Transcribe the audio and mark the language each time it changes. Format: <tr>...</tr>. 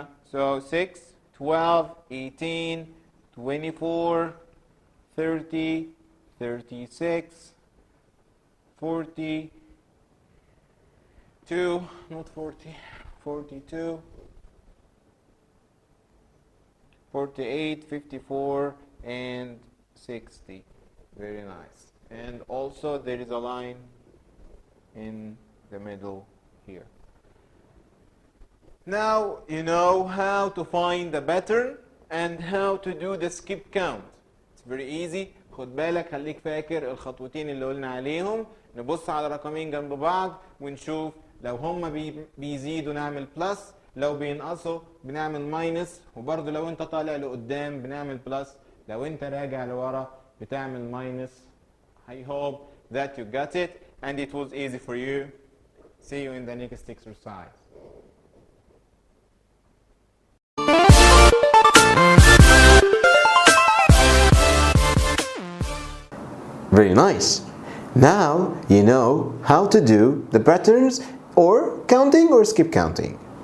<en>So 6, 12, 18, 24, 30, 36, 40, not 40, 42, 48, 54, and 60. Very nice. And also there is a line in the middle here. Now you know how to find the pattern and how to do the skip count. It's very easy.</en> <ar>خد بالك، خليك فاكر الخطوتين اللي قلنا عليهم. نبص على رقمين جنب بعض ونشوف لو هما بيزيدوا نعمل بلس، لو بينقصوا بنعمل ماينس، وبرضه لو انت طالع لقدام بنعمل بلس، لو انت راجع لورا بتعمل ماينس.</ar> <en>I hope that you got it and it was easy for you. See you in the next exercise. Very nice. Now you know how to do the patterns or counting or skip counting.</en>